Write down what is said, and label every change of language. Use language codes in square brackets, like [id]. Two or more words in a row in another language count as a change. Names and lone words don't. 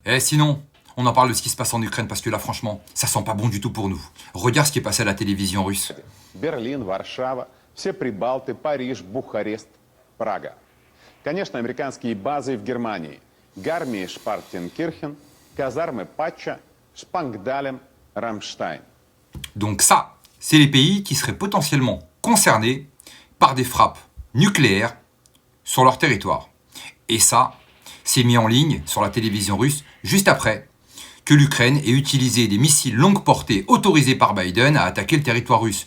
[fr] Et sinon, on en parle de ce qui se passe en Ukraine parce que là, franchement, ça sent pas bon du tout pour nous. Regarde ce qui est passé à la télévision russe. [ru] Берлин, Варшава, все Прибалты, Париж, Бухарест, Прага. Конечно, американские базы в Германии. Гармии Шпартенкирхен, казармы Патча, Шпангдален, Рамштайн. [fr] Donc ça, c'est les pays qui seraient potentiellement concernés par des frappes nucléaires sur leur territoire. Et ça, c'est mis en ligne sur la télévision russe juste après que l'Ukraine ait utilisé des missiles longue portée autorisés par Biden à attaquer le territoire russe.